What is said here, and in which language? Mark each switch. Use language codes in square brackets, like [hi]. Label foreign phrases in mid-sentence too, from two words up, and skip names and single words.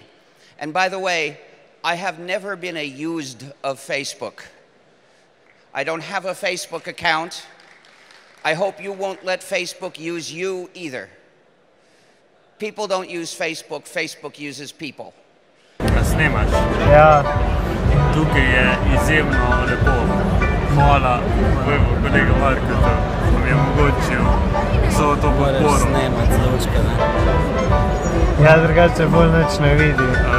[en] And by the way, I have never been a used of Facebook. I don't have a Facebook account. I hope you won't let Facebook use you either. People don't use Facebook, Facebook uses people. [sl] Snemaš? Ja. Tukaj je izjemno lepo. Hvala kolega Marku, da mi je omogočil vso to podporo. Ja, drugače bolj nič ne vidi.